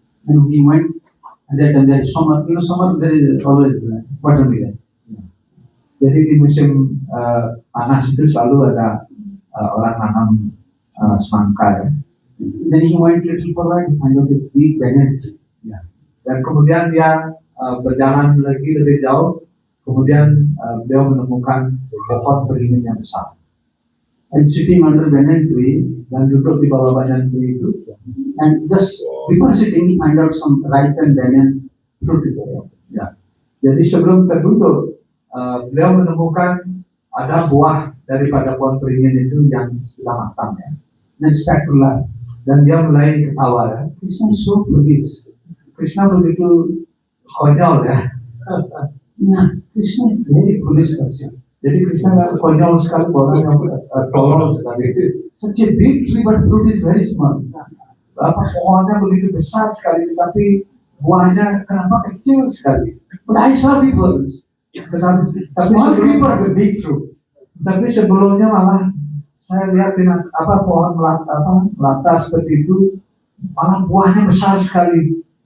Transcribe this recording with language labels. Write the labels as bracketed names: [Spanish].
[English] And he went and then there is summer, summer there is always watermelon. [Indonesian] Jadi di musim panas itu selalu ada orang nanam semangka ya. [English] Then he went little forward and found a big banyan tree. [Indonesian] Ya. Dan kemudian dia berjalan lagi lebih jauh. Kemudian beliau menemukan pohon beringin yang besar. [English] And sitting under banyan tree, [Indonesian] dan duduk di bawah banyan tree itu, [English] and just before sitting, he find out some ripe and banyan fruit is there. [Indonesian] Ya. Jadi sebelum terduduk, beliau menemukan ada buah daripada pohon beringin itu yang sudah matang ya. Dan [English] start to learn. [Indonesian] Dan dia mulai ketawa ya. [English] Krishna is so foolish. [Indonesian] Krishna begitu konyol ya. Nah, [English] Krishna is very foolish person. [Indonesian] Jadi Krishna konyol sekali, orang yang tolol sekali. [English] Such a big tree but fruit is very small. [Indonesian] Apa pohonnya begitu besar sekali, tapi buahnya kenapa kecil sekali? [English] But I saw people. Small tree but a big fruit. [Indonesian] Tapi sebelumnya malah saya lihat dengan pohon melata seperti itu, malah buahnya besar sekali.